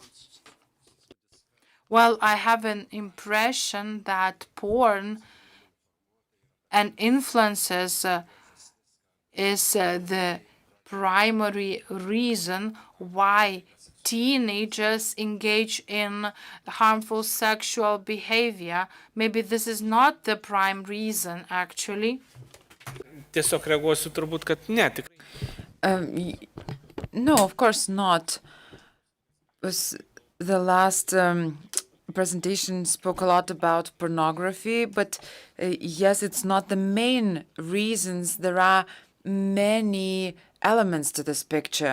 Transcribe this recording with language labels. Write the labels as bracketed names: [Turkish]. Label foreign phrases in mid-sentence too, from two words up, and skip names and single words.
[English] Well, I have an impression that porn and influences is the primary reason why teenagers engage in harmful sexual behavior. Maybe this is not the prime reason, actually. [Lithuanian] Tiesiog reaguosiu turbūt, kad ne. [English] No, of course not. The last presentation spoke a lot about pornography, but yes, it's not the main reasons. There are many elements to this picture.